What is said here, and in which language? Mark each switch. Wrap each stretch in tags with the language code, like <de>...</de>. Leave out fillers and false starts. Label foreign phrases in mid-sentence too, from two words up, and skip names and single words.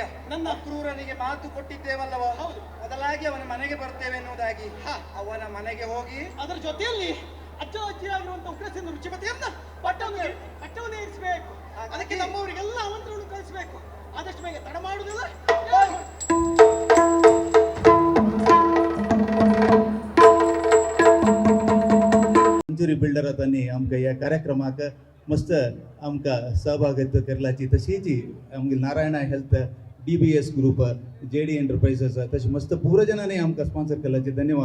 <kn>ನನ್ನ ಕ್ರೂರನಿಗೆ ಮಾತು ಕೊಟ್ಟಿದ್ದೇವಲ್ಲವ, ಬದಲಾಗಿ ಅವನ ಮನೆಗೆ ಬರ್ತೇವೆ ಎನ್ನುವುದಾಗಿ ಅವನ ಮನೆಗೆ ಹೋಗಿ ಅದರ ಜೊತೆಯಲ್ಲಿ ಅಜ್ಜಿಯಾಗಿರುವಂತ ಉಗ್ರಸೇನ ರುಚಿಮತಿಯನ್ನ ಪಟ್ಟವನ್ನು ಇರಿಸಬೇಕು. ಅದಕ್ಕೆ ನಮ್ಮವರಿಗೆಲ್ಲ ಆಮಂತ್ರಣ ಕಳಿಸಬೇಕು. ಆದಷ್ಟು ಬೇಗ ತಡ ಮಾಡುವುದಿಲ್ಲ.</kn> <kok>मंजुरी बिल्डर त्यांनी आमकां ह्या कार्यक्रमाक मस्त आमकां सहभागित्व करल्याची तशीच आमगे नारायणा हेल्थ DBS ग्रुप JD एंटरप्राइजेस तशी मस्त पूरजनांनी आमकां स्पॉन्सर केल्याचे धन्यवाद.</kok>